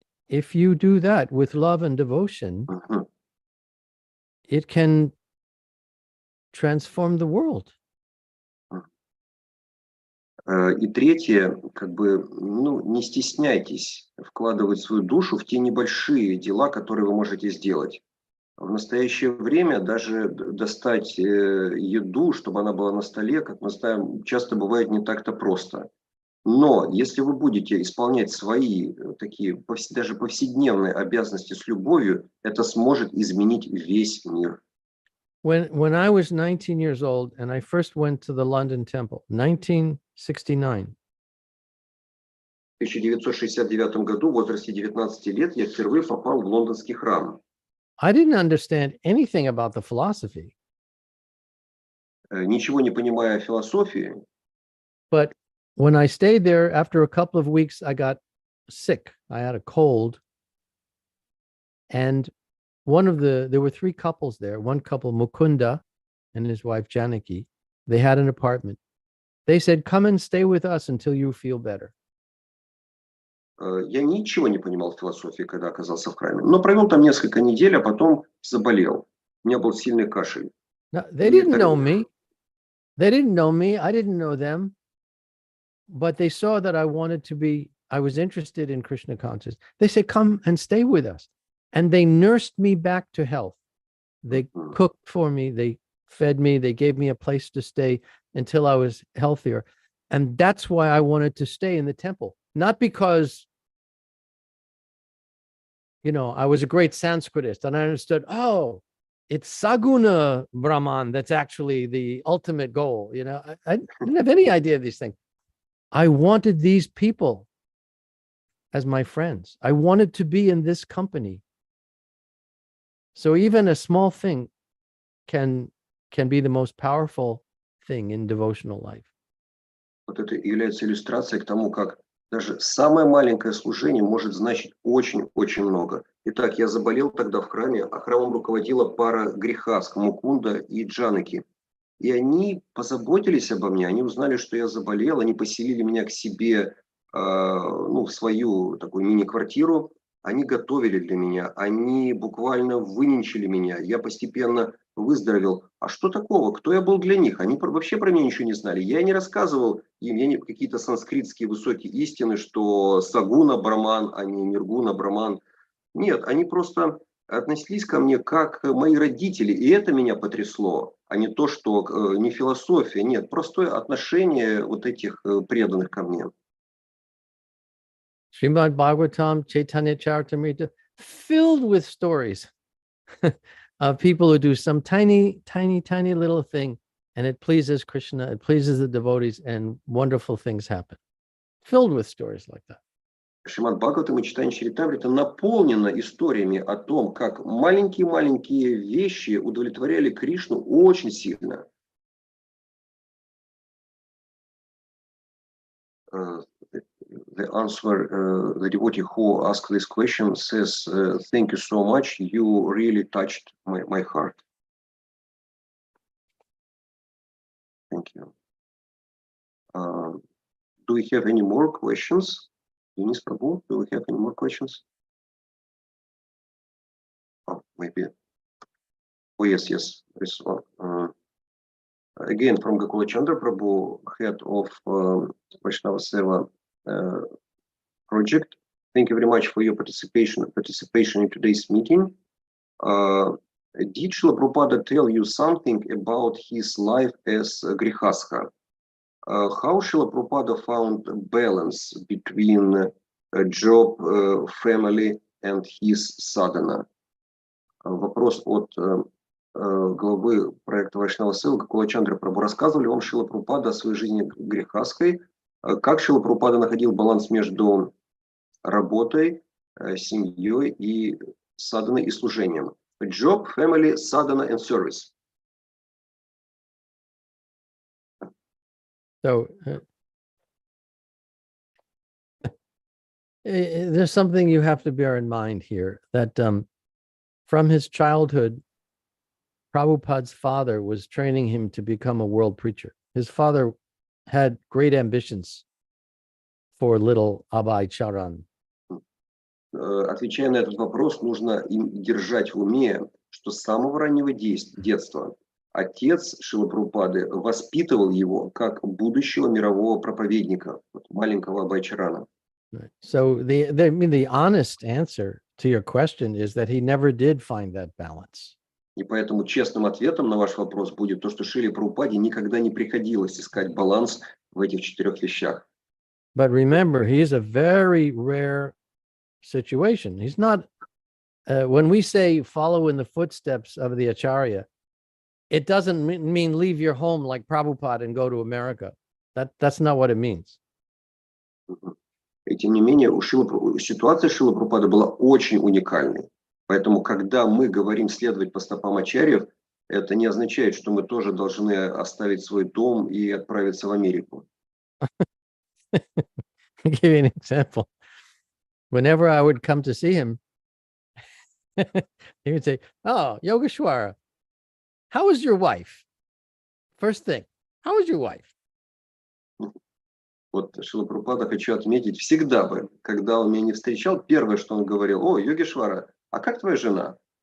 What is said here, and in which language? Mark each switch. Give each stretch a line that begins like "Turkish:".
English: If you do that with love and devotion, it can transform the world.
Russian: И третье, не стесняйтесь вкладывать свою душу в те небольшие дела, которые вы можете сделать. В настоящее время даже достать еду, чтобы она была на столе, как мы знаем, часто бывает не так-то просто. Но если вы будете исполнять свои такие даже повседневные обязанности с любовью, это сможет изменить весь мир.
English: When I was 19 years old and I first went to the London Temple, 1969.
Russian: В 1969 году, в возрасте 19 лет, я впервые попал в лондонский храм.
English: I didn't understand anything about the philosophy.
Russian: Ничего не понимая о философии.
English: But when I stayed there, after a couple of weeks, I got sick. I had a cold. And there were three couples there. One couple, Mukunda and his wife, Janaki, they had an apartment. They said, come and stay with us until you feel better.
Russian: Я ничего не понимал в философии, когда оказался в храме. Но провел там несколько недель, а потом заболел. У меня был сильный кашель.
English: Now, they didn't know me. They didn't know me. I didn't know them. But they saw that I was interested in Krishna consciousness. They said, come and stay with us. And they nursed me back to health. They cooked for me. They fed me. They gave me a place to stay until I was healthier. And that's why I wanted to stay in the temple. Not because, I was a great Sanskritist and I understood, it's Saguna Brahman that's actually the ultimate goal. I didn't have any idea of these things. I wanted these people as my friends. I wanted to be in this company. So even a small thing can be the most powerful thing in devotional life.
Russian: Вот это является иллюстрацией к тому, как даже самое маленькое служение может значить очень-очень много. Итак, я заболел тогда в храме, а храмом руководила пара грехаск, Мукунда и Джанаки. И они позаботились обо мне, они узнали, что я заболел, они поселили меня к себе в свою такую мини-квартиру, они готовили для меня, они буквально выненчили меня, я постепенно выздоровел. А что такого? Кто я был для них? Они вообще про меня ничего не знали. Я не рассказывал им какие-то санскритские высокие истины, что Сагуна Браман, а не Ниргуна Браман. Нет, они просто относились ко мне как мои родители, и это меня потрясло, а не то, что не философия, нет, простое отношение вот этих преданных ко мне.
English: Srimad Bhagavatam, Chaitanya Charitamrita, filled with stories of people who do some tiny, tiny, tiny little thing, and it pleases Krishna, it pleases the devotees, and wonderful things happen. Filled with stories like that.
Russian: Шримад Бхагаватам и читание Чаритамрита наполнено историями о том, как маленькие-маленькие вещи удовлетворяли Кришну очень сильно.
English: The answer, the devotee who asked this question says, thank you so much, you really touched my heart. Thank you. Do we have any more questions? Denis Prabhu, do we have any more questions? Oh, maybe. Oh, yes. This one. Again, from Gokula Chandra Prabhu, head of Vaishnava Seva project. Thank you very much for your participation in today's meeting. Did Srila Prabhupada tell you something about his life as Grihastha? How Srila Prabhupada found balance between job, family, and his sadhana?
Russian: Вопрос от главы проекта Вайшнава Сева Гокула Чандра Прабху. Рассказывал ли вам Шрила Прабхупада о своей жизни грехастской? Как Шрила Прабхупада находил баланс между работой, семьей и саданой и служением?
English: Job, family, sadhana, and service. So there's something you have to bear in mind here, that from his childhood, Prabhupada's father was training him to become a world preacher. His father had great ambitions for little Abhay Charan.
Russian: Отвечая на этот вопрос, нужно держать в уме, что с самого раннего детства отец Шрилы Прабхупады воспитывал его как будущего мирового проповедника, маленького Абhay Чарана.
English: So the honest answer to your question is that he never did find that balance.
Russian: И поэтому честным ответом на ваш вопрос будет то, что Шриле Прабхупаде никогда не приходилось искать баланс в этих 4 вещах.
English: But remember, he is a very rare situation. He's not, when we say follow in the footsteps of the Acharya, it doesn't mean leave your home like Prabhupada and go to America. That's not what it means.
Russian: И тем не менее, ситуация Шрилы Прабхупады была очень уникальной. Поэтому, когда мы говорим следовать по стопам ачарьев, это не означает, что мы тоже должны оставить свой дом и отправиться в Америку.
English: I'll give you an example. Whenever I would come to see him, he would say, "Oh, Yogeshwara, how is your wife?" First thing, how is your wife?
Russian: Вот Шрила Прабхупада, хочу отметить, всегда бы, когда он меня не встречал, первое, что он говорил: "О, Йогешвара, а как твоя жена?"